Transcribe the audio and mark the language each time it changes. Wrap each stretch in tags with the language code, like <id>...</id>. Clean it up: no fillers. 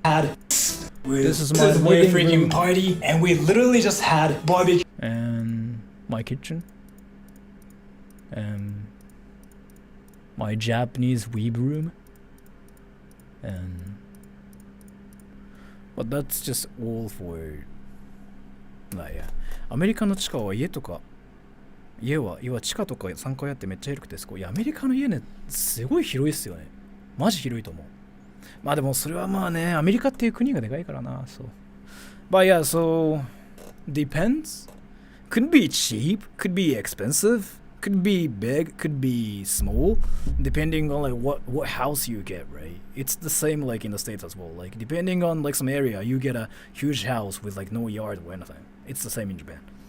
<en>This is my freaking room. Party, and we literally just had barbecue. And my kitchen. And my Japanese weeb room. And but that's just all for. Yeah.</en> <ja>アメリカの地下は家は地下とか3階あってめっちゃ広くてすごい。いや、アメリカの家ね、すごい広いっすよね。マジ広いと思う。まあでもそれはまあね、アメリカっていう国がでかいからな、そう。</ja> <en>But yeah, so depends. Could be cheap, could be expensive, could be big, could be small, depending on like what house you get, right? It's the same like in the States as well. Like depending on like some area, you get a huge house with like no yard or anything. It's the same in Japan.</en>